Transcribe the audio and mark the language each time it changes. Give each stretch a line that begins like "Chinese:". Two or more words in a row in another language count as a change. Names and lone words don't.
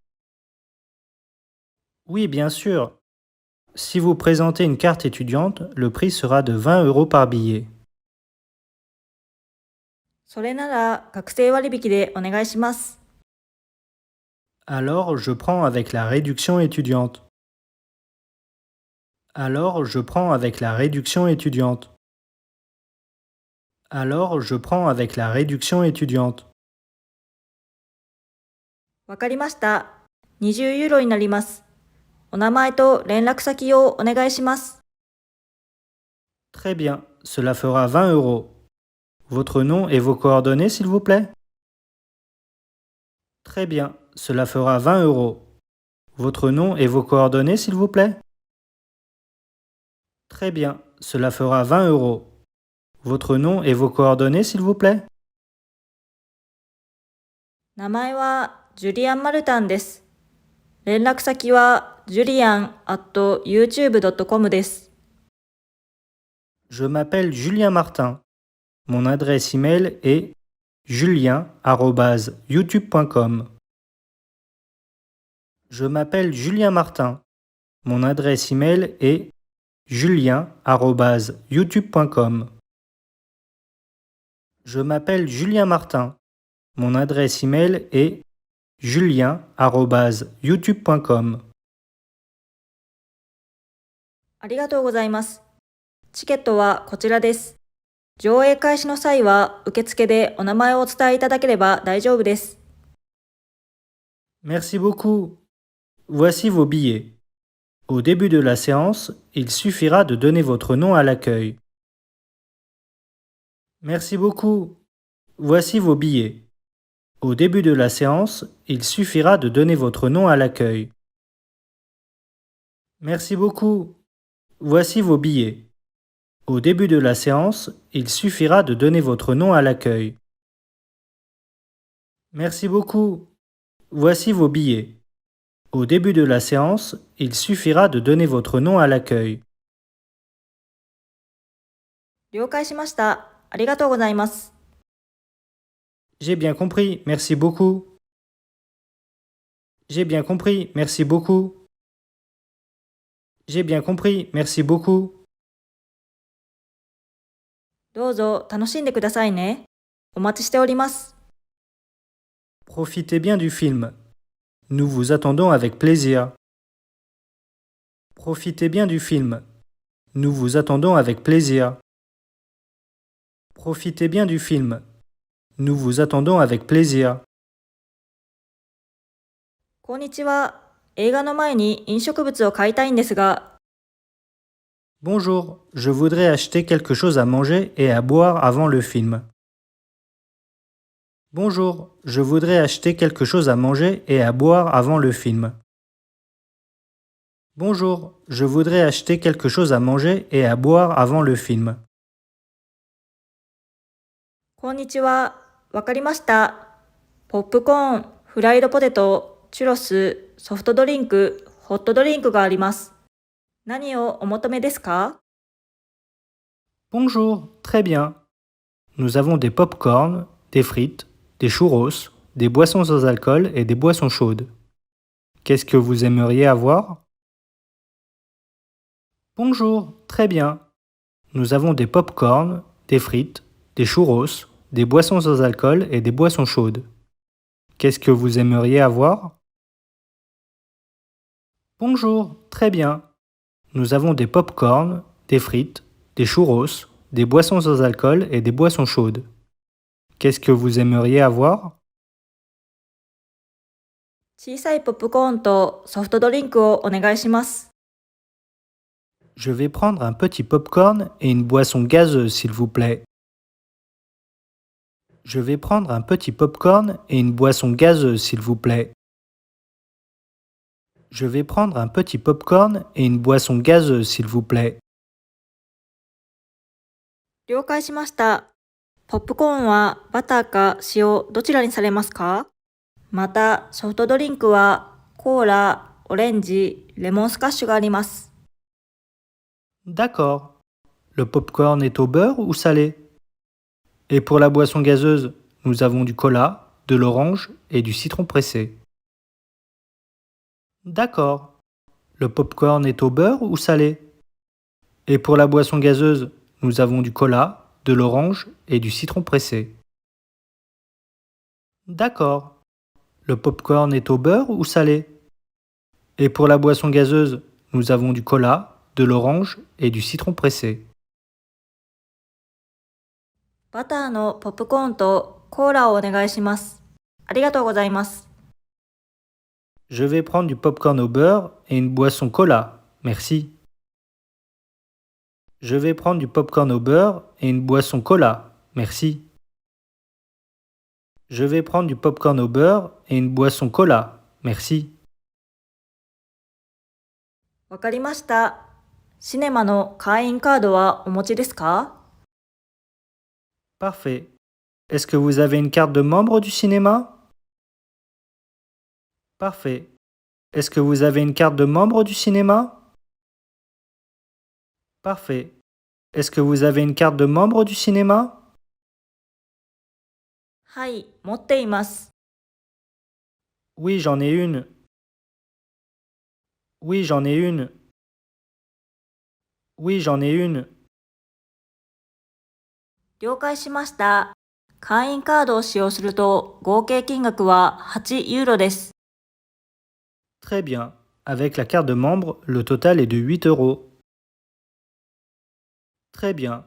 French: Oui, bien sûr. Si vous présentez une carte étudiante, le prix sera de 20 euros par billet.
Japanese: それなら学生割引でお願いします。
French: Alors, je prends avec la réduction étudiante. Alors, je prends avec la réduction étudiante. Alors, je prends avec la réduction étudiante.
Japanese: わかりました。20ユーロになります。お名前と連絡先をお願いします。
French: Très bien, cela fera 20 euros. Votre nom et vos coordonnées, s'il vous plaît? Très bien, cela fera 20 euros. Votre nom et vos coordonnées, s'il vous plaît? Très bien, cela fera 20 euros. Votre nom et vos coordonnées, s'il vous plaît?
Japanese: 名前はジュリアン・マルタンです。連絡先は julian@youtube.com です。
French: Je m'appelle Julien Martin. Mon adresse email est julien@youtube.com. Je m'appelle Julien Martin. Mon adresse email est julien@youtube.com. Je m'appelle Julien Martin. Mon adresse email est julien@youtube.com.
Japanese: ありがとうございます。チケットはこちらです。上映開始の際は受付でお名前をお伝えいただければ大丈夫です。
French: Merci beaucoup. Voici vos billets. Au début de la séance, il suffira de donner votre nom à l'accueil. Merci beaucoup. Voici vos billets. Au début de la séance, il suffira de donner votre nom à l'accueil. Merci beaucoup. Voici vos billets. Au début de la séance, il suffira de donner votre nom à l'accueil. Merci beaucoup. Voici vos billets. Au début de la séance, il suffira de donner votre nom à l'accueil.
Japanese: 了解しました。ありがとうございます。
French: J'ai bien compris, merci beaucoup. J'ai bien compris, merci beaucoup. J'ai bien compris, merci beaucoup.
Japanese: どうぞ楽しんでくださいね。お待ちしております。
French: Profitez bien du film. Nous vous attendons avec plaisir. Profitez bien du film. Nous vous attendons avec plaisir. Profitez bien du film. Nous vous attendons avec plaisir.
Japanese: こんにちは。映画の前に飲食物を買いたいんですが、
French: Bonjour, je voudrais acheter quelque chose à manger et à boire avant le film. Bonjour, je voudrais acheter quelque chose à manger et à boire avant le film. Bonjour, je voudrais acheter quelque chose à manger et à boire avant le film.
Japanese: こんにちは。わかりました。ポップコーン、フライドポテト、チュロス、ソフトドリンク、ホットドリンクがあります。何をお求めですか？
French: Bonjour, très bien. Nous avons des pop-corn, des frites, des churros, des boissons sans alcool et des boissons chaudes. Qu'est-ce que vous aimeriez avoir? Bonjour, très bien. Nous avons des pop-corn, des frites, des churros, des boissons sans alcool et des boissons chaudes. Qu'est-ce que vous aimeriez avoir? Bonjour, très bien. Nous avons des pop-corn, des frites, des churros, des boissons sans alcool et des boissons chaudes. Qu'est-ce que vous aimeriez avoir?
Japanese: 小さいポップコーンとソフトドリンクをお願いします。
French: Je vais prendre un petit pop-corn et une boisson gazeuse, s'il vous plaît. Je vais prendre un petit pop-corn et une boisson gazeuse, s'il vous plaît. Je vais prendre un petit pop-corn et une boisson gazeuse, s'il vous plaît.
Japanese: 了解しました。ポップコーンはバターか塩どちらにされますか？またソフトドリンクはコーラ、オレンジ、レモンスカッシュがあります。
French: D'accord. Le pop-corn est au beurre ou salé? Et pour la boisson gazeuse, nous avons du cola, de l'orange et du citron pressé. D'accord. Le pop-corn est au beurre ou salé? Et pour la boisson gazeuse, nous avons du cola, de l'orange et du citron pressé. D'accord. Le pop-corn est au beurre ou salé? Et pour la boisson gazeuse, nous avons du cola, de l'orange et du citron pressé.
Japanese: バターのポップコーンとコーラをお願いします。ありがとうございます。
French: Je vais prendre du pop-corn au beurre et une boisson cola. Merci. Je vais prendre du pop-corn au beurre et une boisson cola. Merci. Je vais prendre du pop-corn au beurre et une boisson cola. Merci.
Japanese: わかりました。シネマの会員カードはお持ちですか？
French: Parfait. Est-ce que vous avez une carte de membre du cinéma? Parfait. Est-ce que vous avez une carte de membre du cinéma? Parfait. Est-ce que vous avez une carte de membre du cinéma?
Japanese: はい、持っています。
French: Oui, j'en ai une. Oui, j'en ai une. Oui, j'en ai une.
Japanese: 了解しました。会員カードを使用すると合計金額は8ユーロです。
French: Très bien. Avec la carte de membre, le total est de 8 euros. Très bien.